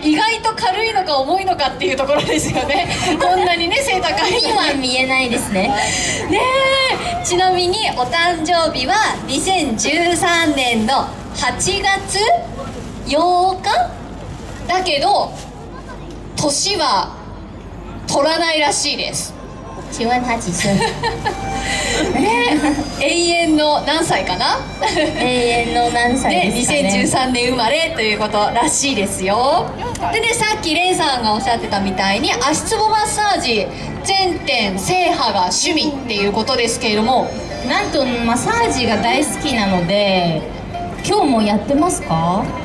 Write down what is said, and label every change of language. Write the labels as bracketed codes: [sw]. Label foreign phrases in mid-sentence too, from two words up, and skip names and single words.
[ja] 意外と軽いのか重いのかっていうところですよね。こんなにね背高いのに今は見えないですね。ねえ。ちなみにお誕生日は2013年の8月8日だけど年は取らないらしいです。 [zh] 请问他几岁？ [ja] 永遠の何歳かな？永遠の何歳ね、ですかね。 2013年生まれということらしいですよ。でね、さっきレイさんがおっしゃってたみたいに足つぼマッサージ全店制覇が趣味っていうことですけれども、なんとマッサージが大好きなので、今日もやってますか？